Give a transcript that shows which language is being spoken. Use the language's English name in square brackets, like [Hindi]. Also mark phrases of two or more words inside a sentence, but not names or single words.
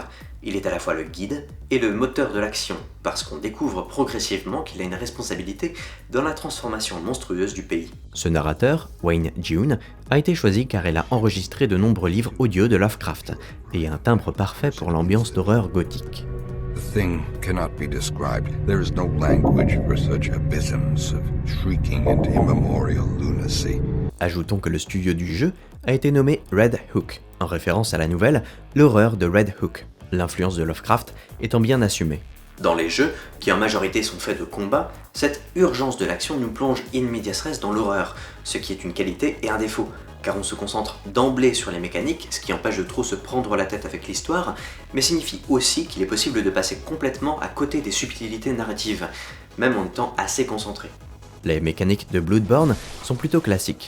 [French] Il est à la fois le guide et le moteur de l'action, parce qu'on découvre progressivement qu'il a une responsabilité dans la transformation monstrueuse du pays. Ce narrateur, Wayne June, a été choisi car elle a enregistré de nombreux livres audio de Lovecraft, et un timbre parfait pour l'ambiance d'horreur gothique. [English] The thing cannot be described. There is no language for such abysms of shrieking and immemorial lunacy. [French] Ajoutons que le studio du jeu a été nommé Red Hook, en référence à la nouvelle L'horreur de Red Hook, l'influence de Lovecraft étant bien assumée. Dans les jeux, qui en majorité sont faits de combats, cette urgence de l'action nous plonge [Latin] in medias res [French] dans l'horreur, ce qui est une qualité et un défaut, car on se concentre d'emblée sur les mécaniques, ce qui empêche de trop se prendre la tête avec l'histoire, mais signifie aussi qu'il est possible de passer complètement à côté des subtilités narratives, même en étant assez concentré. Les mécaniques de Bloodborne sont plutôt classiques.